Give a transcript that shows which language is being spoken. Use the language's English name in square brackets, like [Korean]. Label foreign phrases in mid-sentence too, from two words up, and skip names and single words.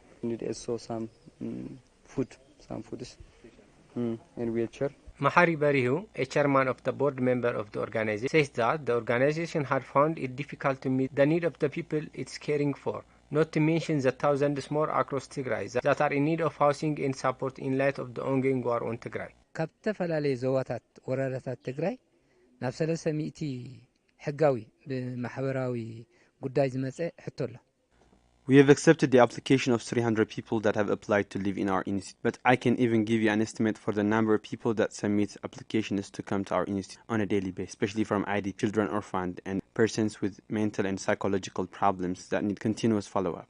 [English] She needs also some foods, and wheelchair. Mahari Barihu, a chairman of the board member of the organization, says that the organization had found it difficult to meet the need of the people it's caring for, not to mention the thousands more across Tigray that are in need of housing and support in light of the ongoing war on Tigray. [Tigrinya] ካብ ተፈላለየ ዞባታት ወረዳታት ትግራይ ናብ 300 ሕጋዊ ብማሕበራዊ ጉዳይ ዝመጸ ሕቶ ኣሎ። [English] We have accepted the application of 300 people that have applied to live in our institute, but I can even give you an estimate for the number of people that submit applications to come to our institute on a daily basis, especially from ID, children orphaned, and persons with mental and psychological problems that need continuous follow-up.